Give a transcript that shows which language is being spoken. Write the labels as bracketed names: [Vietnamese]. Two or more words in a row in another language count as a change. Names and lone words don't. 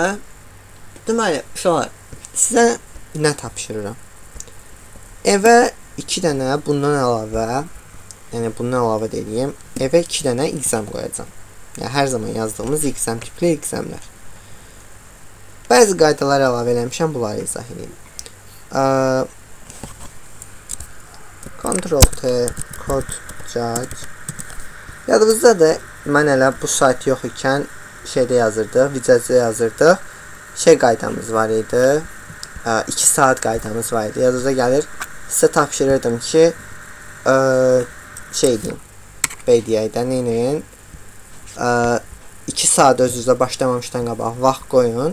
[Azerbaijani] Deməli, uşaqlar, sizə nə tapşırıram? Evə 2 dənə bundan əlavə, yəni bundan əlavə deyim, evə 2 dənə exam qoyacam. Yəni, hər zaman yazdığımız exam tipli examlər. Bəzi qaydalar əlavə eləmişəm, bunları izah edeyim. Ctrl-T, [English] code judge. [Azerbaijani] Yadınızdadır, mən elə bu sayt yox ikən şeydə yazırdıq, vicazda yazırdıq. Qaydamız var idi. 2 saat qaydamız var idi. Yadınıza gəlir. sizə tapşırırdım ki, şey deyim, BDI-də neyin 2 saat öz-üzə başlamamışdan qabaq vaxt qoyun.